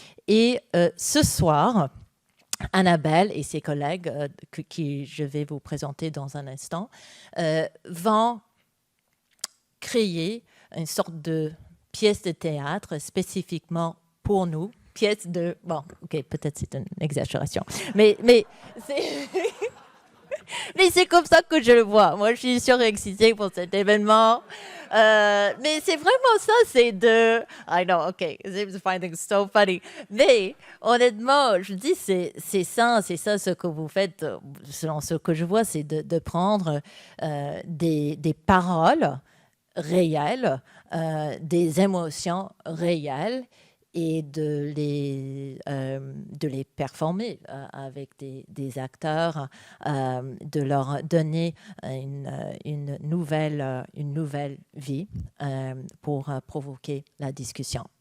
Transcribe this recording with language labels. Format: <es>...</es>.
<fr>Et ce soir, Annabelle et ses collègues, qui je vais vous présenter dans un instant, vont créer une sorte de pièce de théâtre spécifiquement pour nous. Pièce de... Bon, OK, peut-être c'est une exagération, mais c'est... Mais c'est comme ça que je le vois. Moi, je suis surexcitée pour cet événement. Mais c'est vraiment ça, c'est de...</fr> <en>I know, OK, I'm finding it so funny.</en> <fr>Mais honnêtement, je dis, c'est ça ce que vous faites, selon ce que je vois, c'est de prendre des paroles réelles, des émotions réelles, et de les performer avec des acteurs, de leur donner une nouvelle vie pour provoquer la discussion.</fr>